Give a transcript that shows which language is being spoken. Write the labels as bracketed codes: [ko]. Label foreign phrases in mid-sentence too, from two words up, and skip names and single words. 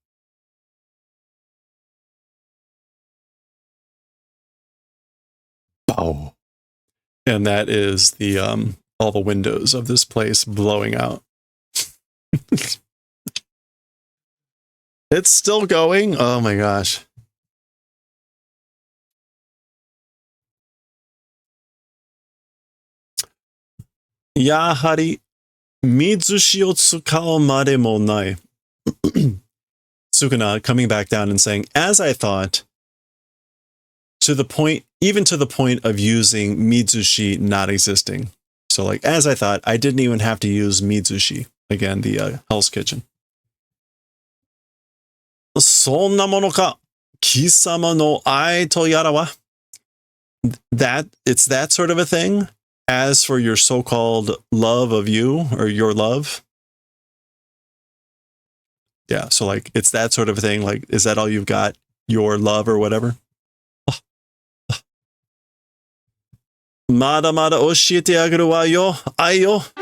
[en] Bow. And that is the all the windows of this place blowing out. It's still going. Oh my gosh. [ja] やはり Mitsushi を使うまでもない. [en] Sukuna coming back down and saying, as I thought, even to the point of using Mitsushi not existing. So like, as I thought, I didn't even have to use Mitsushi. Again, the Hell's Kitchen. [ja] そんなものか貴様の愛とやらは? [en] It's that sort of a thing. As for your so-called love of you, or your love, Yeah, so like it's that sort of thing. Like, is that all you've got? Your love or whatever? [ja] まだまだ教えてあがるわよ、愛よ.